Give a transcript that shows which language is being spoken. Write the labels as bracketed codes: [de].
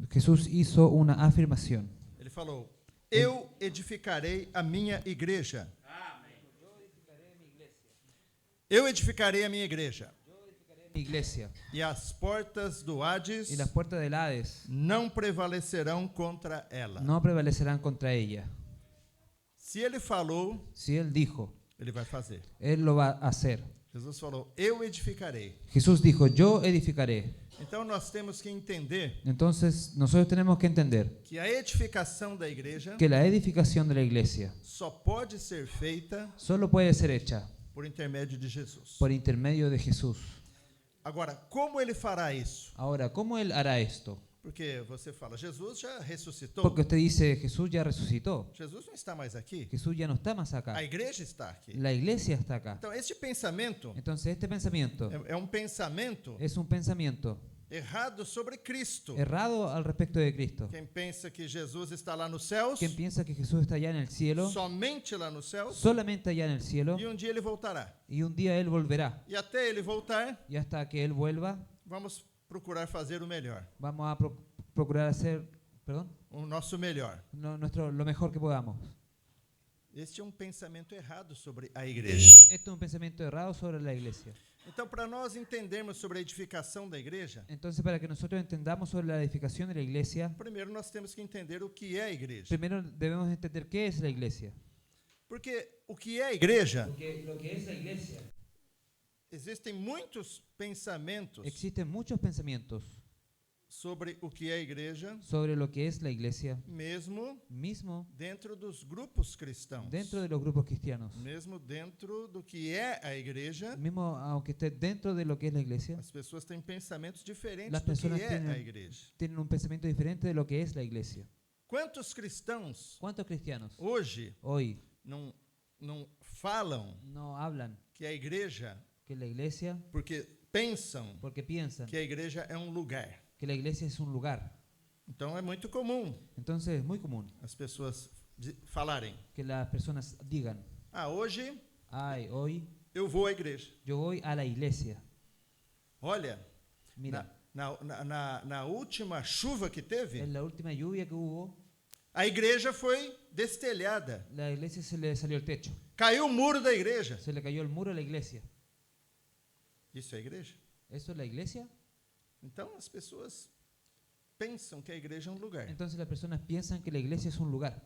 [es] Jesús hizo una afirmación. [pt] Ele falou: Eu edificarei a minha igreja. Eu edificarei a minha igreja. [es] Mi iglesia [pt] E as portas do Hades [es] y las puertas del Hades [pt] não prevalecerão contra ela. [es] no prevalecerán contra ella. [pt] Se ele falou, [es] Si Él dijo, [pt] ele vai fazer. [es] Él lo va a hacer. [pt] Jesus falou: Eu edificarei. [es] Jesús dijo, yo edificaré. [pt] Então nós temos que entender [es] Entonces nosotros tenemos que entender [pt] que a edificação da igreja [es] que la edificación de la iglesia [pt] só pode ser feita [es] solo puede ser hecha [pt] por intermédio de Jesus. [es] por intermedio de Jesús. [pt] Agora, como ele fará isso? [es] Ahora, ¿cómo Él hará esto? [pt] Porque você fala, Jesus já ressuscitou. [es] Porque usted dice, Jesús ya resucitó. [pt] Jesus não está mais aqui. [es] Jesús ya no está más acá. [pt] A igreja está aqui. [es] La iglesia está acá. [pt] Então, este pensamento [es] Entonces este pensamiento [pt] é um pensamento [es] es un pensamiento [pt] errado sobre Cristo. [es] errado al respecto de Cristo. [pt] Quem pensa que Jesus está lá nos céus, [es] Quien piensa que Jesús está allá en el cielo, [pt] somente lá nos céus, [es] solamente allá en el cielo, [pt] e um dia ele voltará. [es] y un día Él volverá. [pt] E até ele voltar, [es] Y hasta que Él vuelva, [pt] vamos procurar fazer o melhor. [es] vamos a procurar hacer, perdón, [pt] O nosso melhor. [es] lo mejor que podamos. [pt] Este é um pensamento errado sobre a igreja. [es] Esto es un pensamiento errado sobre la iglesia. [pt] Então, para nós entendermos sobre a edificação da igreja, [es] Entonces, para que nosotros entendamos sobre la edificación de la iglesia, [pt] primeiro nós temos que entender o que é a igreja. [es] primero debemos entender qué es la iglesia. [pt] Porque o que é a igreja, [es] Porque lo que es la iglesia, [pt] existem muitos pensamentos [es] existen muchos pensamientos [pt] sobre o que é a igreja, [es] sobre lo que es la iglesia, [pt] mesmo [es] mismo [pt] dentro dos grupos cristãos. [es] dentro de los grupos cristianos. [pt] Mesmo dentro do que é a igreja, [es] Mismo aunque esté dentro de lo que es la iglesia, [pt] as pessoas têm pensamentos diferentes [es] Las [pt] do que [es] personas [pt] é a [es] tienen- [pt] igreja. [es] tienen un pensamiento diferente de lo que es la iglesia. [pt] Quantos cristãos [es] ¿Cuántos cristianos [pt] hoje [es] hoy [pt] não falam [es] no hablan [pt] que a igreja, [es] que la iglesia, [pt] porque pensam [es] porque piensan [pt] que a igreja é um lugar? [es] que la iglesia es un lugar? [pt] Então é muito comum [es] Entonces es muy común [pt] as pessoas falarem: [es] que las personas digan, [pt] hoje [es] ay, hoy [pt] eu vou à igreja. [es] yo voy a la iglesia. [pt] Olha, [es] Mira, [pt] na última chuva que teve, [es] en la última lluvia que hubo, [pt] a igreja foi destelhada. [es] la iglesia se le salió el techo, [pt] Caiu o muro da igreja. [es] se le cayó el muro a la iglesia. [pt] Isso é igreja? [es] ¿Eso es la iglesia? [pt] Então as pessoas pensam que a igreja é um lugar. [es] Entonces las personas piensan que la iglesia es un lugar.